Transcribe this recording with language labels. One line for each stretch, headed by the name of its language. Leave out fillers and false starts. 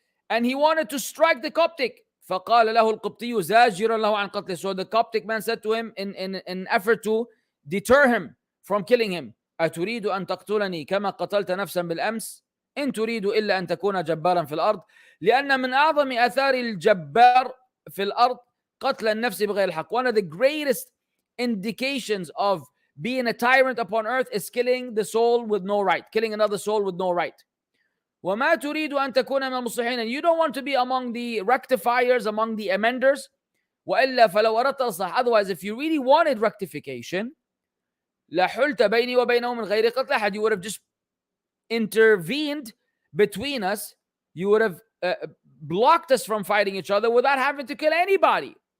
English: And he wanted to strike the Coptic.
Arabic: فقال له القبطي زاجرا له عن قتله.
English: So the Coptic man said to him in an effort to deter him from killing him,
Arabic: أتريد أن تقتلني كما قتلت نفسا بالأمس؟ إن تريد إلا أن تكون جبارا في الأرض. لأن من أعظم آثار الجبار في الأرض قتل النفس بغير الحق.
English: One of the greatest indications of being a tyrant upon earth is killing the soul with no right, killing another soul with no right.
Arabic: وما تريد أن تكون من المصلحين,
English: and you don't want to be among the rectifiers, among the amenders.
Arabic: وإلا فلو أردت الإصلاح,
English: otherwise if you really wanted rectification,
Arabic: لحلت بيني وبينه من غير قتل أحد,
English: you would have just intervened between us, you would have blocked us from fighting each other without having to kill anybody.